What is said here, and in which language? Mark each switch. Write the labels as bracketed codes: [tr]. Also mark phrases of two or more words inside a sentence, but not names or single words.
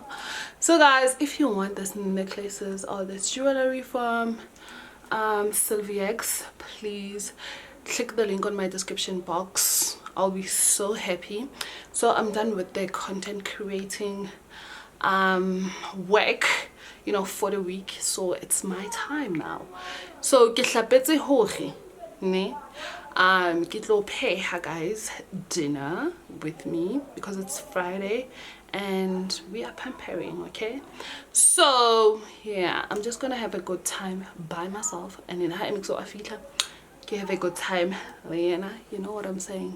[en] So guys, if you want this necklaces or this jewelry from Sylviex, please click the link on my description box. I'll be so happy. So I'm done with the content creating work, you know, for the week. So it's my time now. [st] So ke hlapetse hore ne ke tlo pheha, [en] guys, dinner with me because it's Friday and we are pampering. Okay, so yeah, I'm just gonna have a good time by myself, and then I'm so afita have a good time, Leanna, you know what I'm saying.